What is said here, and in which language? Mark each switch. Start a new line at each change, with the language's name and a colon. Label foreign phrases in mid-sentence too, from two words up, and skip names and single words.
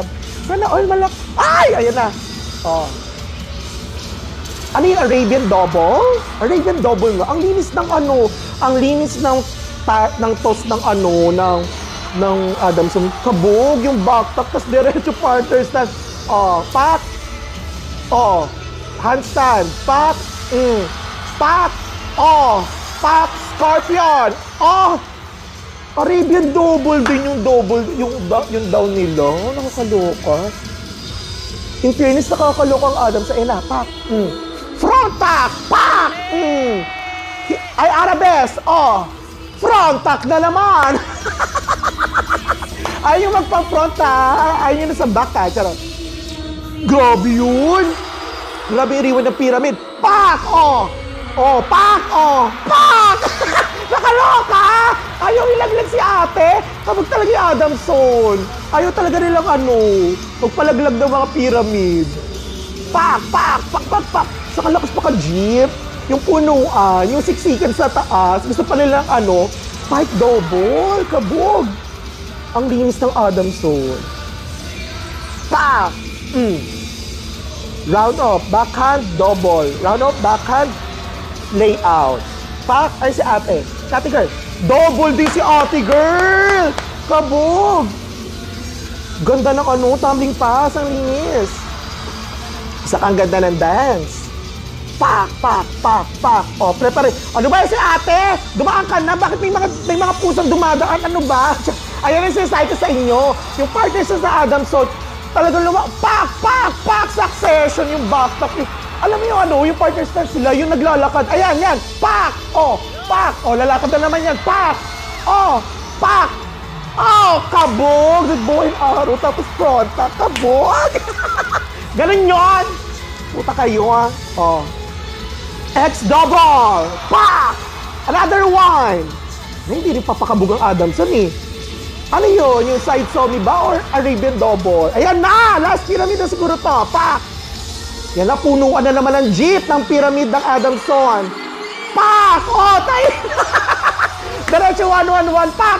Filipino: Sana all malak. Ay! Ayan na. Oh. Ano yung
English: Arabian double? Arabian double
Filipino: nga. Ang linis ng ang linis ng toss ng ng Adamson. Kabog yung backtack, tas diretso
English: partner stance.
Filipino: Oh, pak! Oh, handstand, pak, pak, oh, pak, scorpion, oh,
English: Arabian double
Filipino: din yung double, yung down nila. Nakakaloka. In fairness, nakakaloka ang Adams. Ayun na, pak.
English: Front tack,
Filipino: pak. Ay, Arabes,
English: front tack
Filipino: na naman. Ayaw yung magpa-front tack. Ayaw yung nasa back ha. Charot. Grabe yun. Grabe iriwan ng pyramid. Pak, pak, pak. Nakaloka! Ayaw ilaglag si ate. Kabag talaga yung Adamson. Ayaw talaga nilang magpalaglag ng mga pyramid. Pak, pak, pak, pak, pak. Sa kalakas pa ka-jeep. Yung punuan, yung siksikan sa taas. Gusto pa nilang
English: fight double.
Filipino: Kabog. Ang linis ng Adamson. Pak!
English: Round off, backhand, double. Round off, backhand, layout.
Filipino: Pak, ay si ate. Ate girl. Double din si ate girl! Kabog! Ganda ng
English: tumbling pass.
Filipino: Ang linis. Isa kang ganda ng dance. Pak, pak, pak, pak. Prepare. Ano ba si ate? Dumaan ka na? Bakit may mga pusang dumadaan? Ano ba? Ayan ang sinasabi ko sa inyo. Yung partners sa Adamson, talagang pak, pak, pak, succession yung backtalk. Alam mo yung partners na sila, yung naglalakad. Ayan, yan. Pak! Pak! Lalakad na naman yan. Pak! Pak! Kabog!
English: Bow and arrow,
Filipino: tapos frontal. Kabog! Ganun yun! Puta kayo, X-double! Pak!
English: Another one!
Filipino: Hindi rin papakabog ang Adamson Ano yun? Yung
English: side somi
Filipino: ba or
English: Arabian double?
Filipino: Ayan na! Last pyramid na siguro to. Pak! Yan na, punuan na naman ang jeep ng pyramid ng Adamson. Pak! Tayo! Diretso 111, pak!